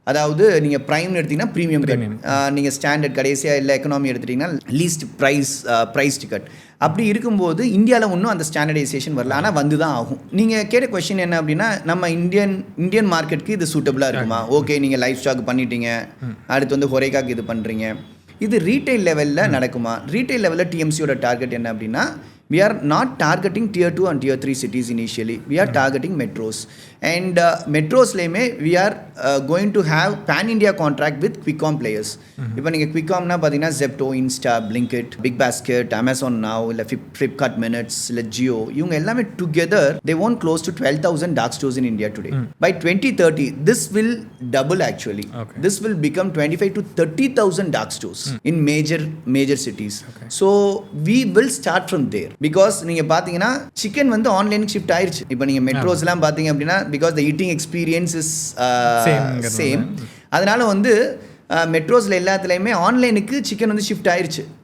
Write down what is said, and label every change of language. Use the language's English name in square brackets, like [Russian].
[Tamil] அதாவது நீங்கள் ப்ரைம்னு எடுத்திங்கன்னா ப்ரீமியம் ரேட், நீங்கள் ஸ்டாண்டர்ட் கடைசியாக இல்லை எக்கனாமி எடுத்துட்டிங்கன்னா லீஸ்ட் ப்ரைஸ் டிக்கெட். அப்படி இருக்கும்போது இந்தியாவில் ஒன்றும் அந்த ஸ்டாண்டர்டைசேஷன் வரல, ஆனால் வந்து தான் ஆகும். நீங்கள் கேட்ட கொஸ்டின் என்ன அப்படின்னா நம்ம இந்தியன் மார்க்கெட்டுக்கு இது சூட்டபுளாக இருக்குமா? ஓகே, நீங்கள் லைஃப் ஸ்டாக் பண்ணிட்டீங்க, அடுத்து வந்து ஹொரேகாக்கு இது பண்ணுறீங்க, இது ரீட்டைல் லெவலில் நடக்குமா? ரீட்டைல் லெவலில் டிஎம்சியோட டார்கெட் என்ன அப்படின்னா [English] we are not targeting tier 2 and tier 3 cities initially. We are targeting metros. And metros layme we are going to have pan India contract with quick-com players. [Tamil] இப்போ நீங்கள் quick-comனா பார்த்தீங்கன்னா [English] Zepto, Insta, Blinkit, Big Basket, Amazon Now, இல்லை Flipkart Minutes, இல்லை Jio, [Tamil] இவங்க எல்லாமே [English] together they own close to 12,000 dark stores in India today. By 2030 this will double actually. This will become 25 to 30,000 dark stores in major cities. So we will start from there. [Tamil] Because நீங்கள் பார்த்தீங்கன்னா chicken வந்து ஆன்லைனுக்கு shift ஆயிடுச்சு. இப்போ நீங்கள் மெட்ரோஸ்லாம் பார்த்தீங்க அப்படின்னா [English] Because the eating experience is same. [Tamil] அதனால வந்து மெட்ரோஸில் எல்லாத்துலேயுமே ஆன்லைனுக்கு சிக்கன் வந்து ஷிஃப்ட் ஆயிடுச்சு.